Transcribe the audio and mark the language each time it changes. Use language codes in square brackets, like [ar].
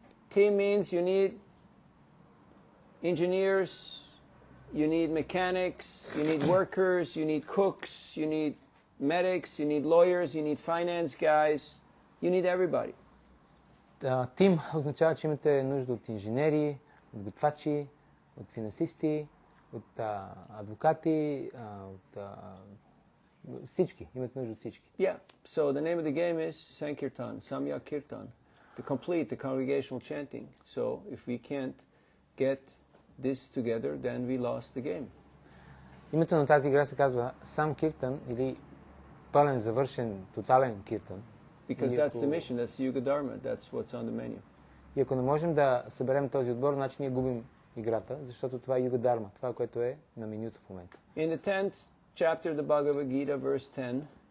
[en] Team means you need engineers, you need mechanics, you need workers, you need cooks, you need medics, you need lawyers, you need finance guys, you need everybody. [bg] Тим означава, че имате нужда от инженери, от готвачи, от финансисти, от адвокати, от всички. Имате нужда от всички. [en] Yeah. So the name of the game is Sankirtan, Samyak Kirtan, to complete the congregational chanting. So if we can't get this together, then we lost the game. [bg] Името на тази игра се казва Сам Киртан или пълен, завършен, тотален киртан. [en] Because that's the mission, that's the Yuga Dharma, that's what's on the menu. [bg] И ако не можем да съберем този отбор, значи ние губим играта, защото това е Юга Дарма, това, което е на менюто в момента. [en] In the 10th chapter of the Bhagavad Gita, verse 10,